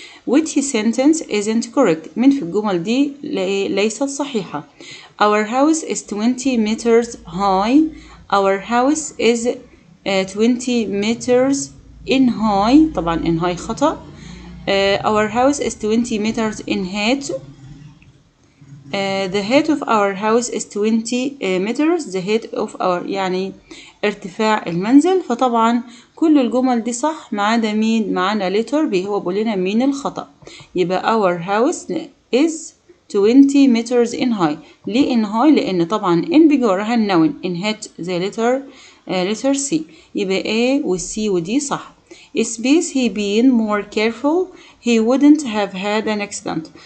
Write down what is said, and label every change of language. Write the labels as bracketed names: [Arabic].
[English] which sentence isn't correct. [Arabic] من في الجمل دي ليست صحيحة. [English] our house is 20 meters high. our house is 20 meters in high. طبعا in high خطأ. our house is 20 meters in height. the height of our house is 20 meters. the height of our [Arabic] يعني ارتفاع المنزل. فطبعا كل الجمل دي صح ما عدا مين؟ معانا [English] letter B. [Arabic] هو بيقول لنا مين الخطأ. [English] يبقى our house is 20 meters in high. [Arabic] ليه [English] in high؟ [Arabic] لأن طبعا in بيجي وراها النون. [English] in height زي letter C. [Arabic] يبقى A و C و D صح. [English] space he been more careful he wouldn't have had an accident.